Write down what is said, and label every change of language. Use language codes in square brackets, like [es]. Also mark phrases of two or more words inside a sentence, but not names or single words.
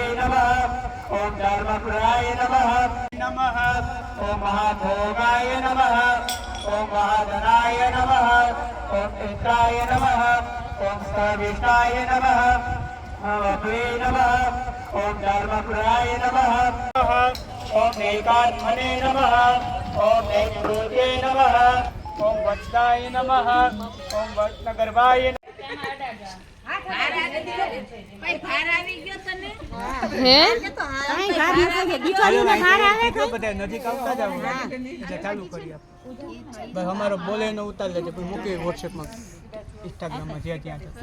[sa] नमः ओम धर्मपुराय नमः नमः ओम महाभोगाय नमः ओम महाधनाय नमः ओम इंद्राय नमः ओम सर्वेष्टाय नमः भगवे नमः ओम धर्मपुराय नमः ओम एकात्मने नमः ओम एकभूते नमः ओम वत्साय नमः ओम वत्सगर्भाय [gu] બધા નજીક આવતા જાવ એટલે ચાલુ કરી આપ બસ અમારો બોલે નો ઉતાર લેજે પછી મૂકી વોટ્સએપમાં ઇન્સ્ટાગ્રામમાં જ્યાં ત્યાં